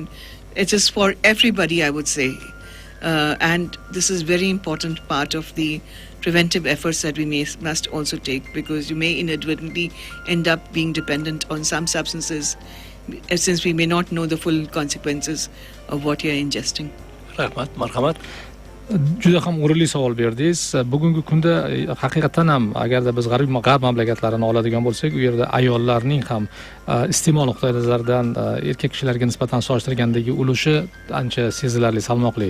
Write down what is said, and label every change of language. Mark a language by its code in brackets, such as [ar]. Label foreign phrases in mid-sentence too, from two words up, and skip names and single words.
[en] It is for everybody, I would say. And this is very important part of the preventive efforts that we must also take, because you may inadvertently end up being dependent on some substances since we may not know the full consequences of what you're ingesting. [uz] Rahmat, marhamat. Juda ham o'rinli savol berdingiz. Bugungi kunda haqiqatan ham agarda biz g'arb mamlakatlarini oladigan bo'lsak, u yerda ayollarning ham iste'mol nuqtai nazaridan erkak kishilarga nisbatan solishtirgandagi ulushi ancha sezilarli, salmoqli.